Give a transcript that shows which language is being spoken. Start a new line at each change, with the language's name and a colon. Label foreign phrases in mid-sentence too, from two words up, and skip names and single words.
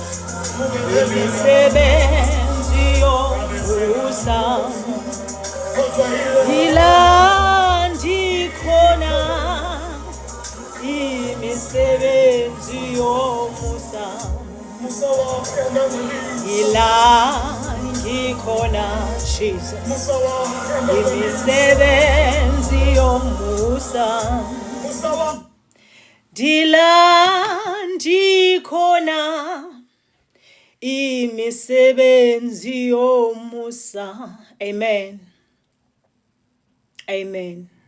Xhosa: imisebenzi yomusa ila ndikhona imisebenzi yomusa ila ngikhona Jesus imisebenzi yomusa ila ndikhona imisebenzi yomusa.
English: Amen. Amen.